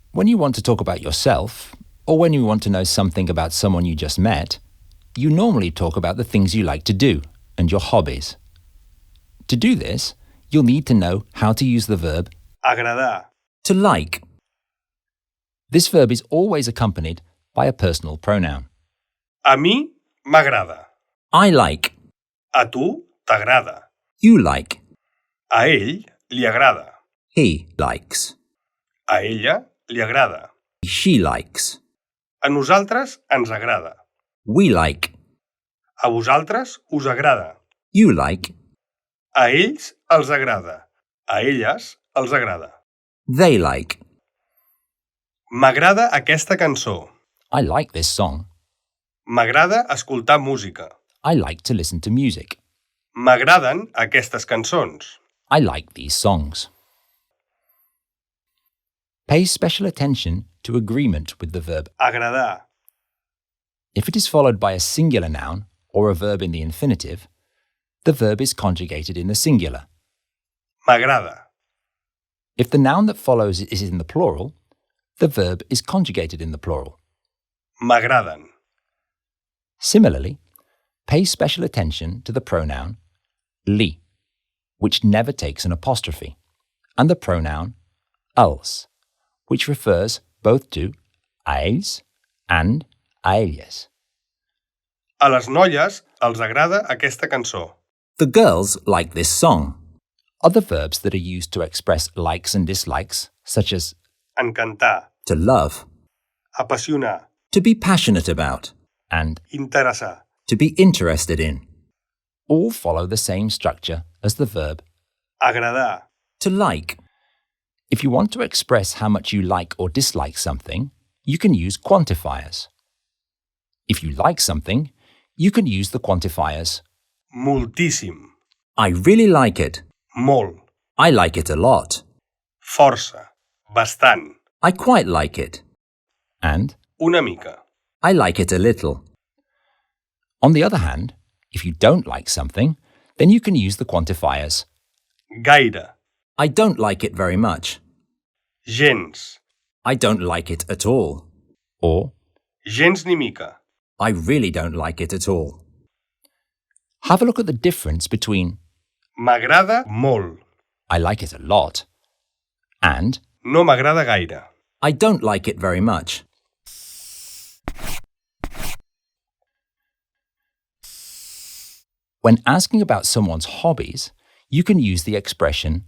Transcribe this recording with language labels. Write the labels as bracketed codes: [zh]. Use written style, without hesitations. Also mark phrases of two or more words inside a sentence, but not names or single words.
[en] you want to talk about yourself, or when you want to know something about someone you just met, you normally talk about the things you like to do and your hobbies. To do this, you'll need to know how to use the verb [ca] agradar, [en] to like. This verb is always accompanied by a personal pronoun. [ca] a mi m'agrada, [en] I like. [ca] a tu t'agrada, [en] You like. [ca] a ell li agrada, [en] He likes. [ca] a ella li agrada, [en] She likes. [ca] a nosaltres ens agrada, [en] We like. [ca] a vosaltres us agrada, [en] You like. [ca] a ells els agrada, a elles els agrada. [en] They like. [ca] M'agrada aquesta cançó. [en] I like this song. [ca] M'agrada escoltar música. [en] I like to listen to music. [ca] M'agraden aquestes cançons. [en] I like these songs. Pay special attention to agreement with the verb. [ca] Agradar. [en] If it is followed by a singular noun or a verb in the infinitive, the verb is conjugated in the singular. [ca] M'agrada. [en] If the noun that follows is in the plural, the verb is conjugated in the plural. [ca] M'agraden. [en] Similarly, pay special attention to the pronoun li, which never takes an apostrophe, and the pronoun els, which refers both to [ca] a ells [en] and [ca] a elles. A les noies els agrada aquesta cançó. [en] The girls like this song. Other verbs that are used to express likes and dislikes, such as [ca] Encantar. [en] to love, [ca] Apassionar. [en] to be passionate about, and [ca] Interessar. [en] to be interested in, all follow the same structure as the verb [ca] Agradar. [en] to like. If you want to express how much you like or dislike something, you can use quantifiers. If you like something, you can use the quantifiers [ca] Moltíssim. [en] I really like it. [ca] Molt. [en] I like it a lot. [ca] Força. Bastant. [en] I quite like it. And [ca] Una mica. [en] I like it a little. On the other hand, if you don't like something, then you can use the quantifiers [ca] Gaire. [en] I don't like it very much. [ca] Gens. [en] I don't like it at all. Or [ca] Gens ni mica. [en] I really don't like it at all. Have a look at the difference between [ca] M'agrada molt. [en] I like it a lot and [ca] No m'agrada gaire. [en] I don't like it very much. When asking about someone's hobbies, you can use the expression,